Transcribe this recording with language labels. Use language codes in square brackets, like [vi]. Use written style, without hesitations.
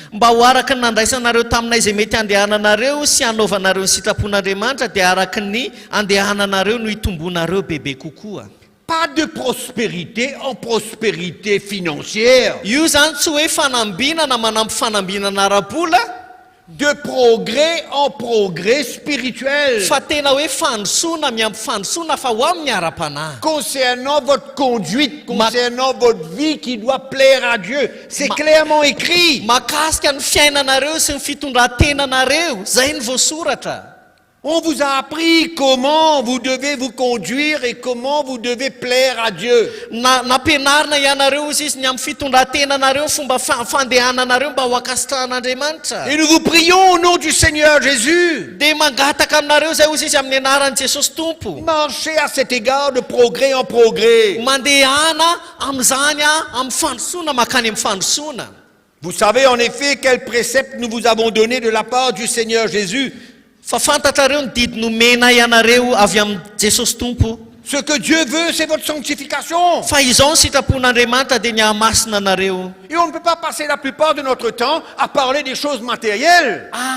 [mg] Mba ho araky ny nandraisanareo taminay izay mety andehananareo sy hanaovanareo ny sitrapon'Andriamanitra dia araky ny andehananareo no hitombonareo bebe kokoa. [fr] Pas de prospérité en prospérité financière, [mg] Io zany tsy hoe fanambinana manampy fanambinana ara-bola [fr] de progrès en progrès spirituel. [mg] fa tena hoe fandrosoana miampy fandrosoana fa ho amin'ny ara-panahy. [fr] Concernant votre conduite, concernant votre vie qui doit plaire à Dieu. C'est clairement écrit. [mg] Mahakasika ny fiainanareo sy ny fitondran-tenanareo zay ny voasoratra. [fr] On vous a appris comment vous devez vous conduire et comment vous devez plaire à Dieu. [mg] Nampianarina ianareo izy izy ny amin'ny fitondran-tenanareo fomba fandehananareo mba ho akasitrahan'Andriamanitra. [fr] Et nous vous prions au nom du Seigneur Jésus. [mg] De mangataka aminareo zay izy izy amin'ny anaran'i Jesosy Tompo. [fr] Marchez à cet égard de progrès en progrès. [mg] Mandehana amin'izany amin'ny fandrosoana makany amin'ny fandrosoana. [fr] Vous savez en effet quels préceptes nous vous avons donnés de la part du Seigneur Jésus. [mg] Fa fantatrareo ny didy nomena ianareo avy amin'ny Jesosy Tompo. [fr] Ce que Dieu veut, c'est votre sanctification. [mg] Fa izao ny sitrapon'Andriamanitra dia ny hahamasina anareo. [fr] Et on ne peut pas passer la plupart de notre temps à parler des choses matérielles.